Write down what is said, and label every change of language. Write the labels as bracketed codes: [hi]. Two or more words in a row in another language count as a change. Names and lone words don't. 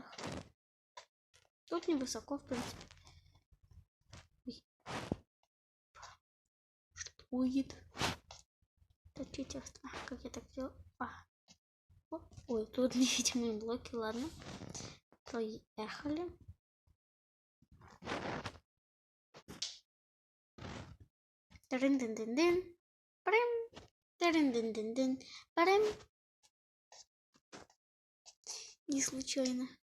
[ru] Тут невысоко, в принципе. Ой. Что будет? Это текст. Как я так делал? Ой, тут невидимые блоки, ладно. Поехали. Тырын-дын-дын-дын. Парим. Тырын-дын-дын-дын. Парим. Не случайно.